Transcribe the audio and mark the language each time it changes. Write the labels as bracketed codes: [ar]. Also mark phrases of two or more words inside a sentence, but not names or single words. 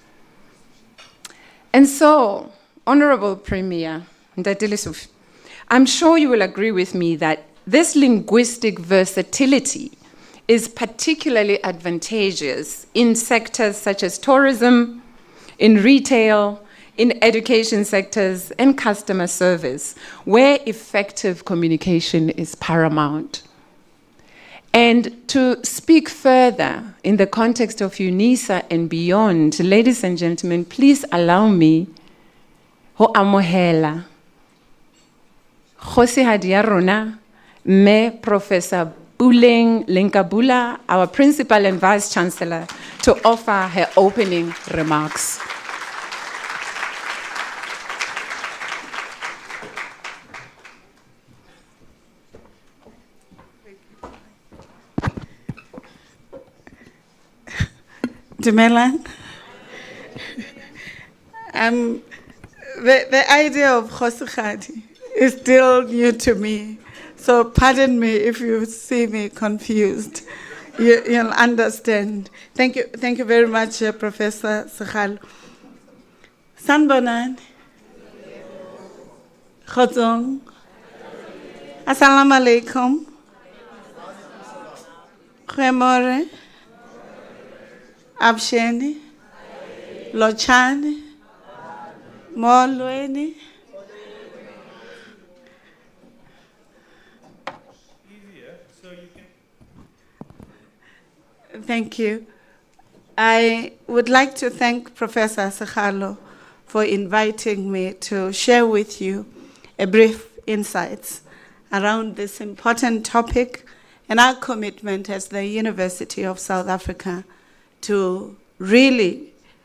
[en] And so, Honorable Premier Ntate Lesufi, I'm sure you will agree with me that this linguistic versatility is particularly advantageous in sectors such as tourism, in retail, in education sectors, and customer service, where effective communication is paramount. And to speak further in the context of UNISA and beyond, ladies and gentlemen, please allow me [st] ho amohela Kgosihadi ya rona, [en] me Professor Puleng Lenkabula, our Principal and Vice Chancellor, to offer her opening remarks. Dumelang. The idea of Kgosigadi is still new to me, so pardon me if you see me confused. You'll understand. Thank you very much, Professor Sekgalo. Sanbonan. Khotsong. [ar] السلام عليكم. Khemore. [en] Absheni, Lochani, Molweni. Thank you. I would like to thank Professor Sekgalo for inviting me to share with you a brief insights around this important topic and our commitment as the University of South Africa to really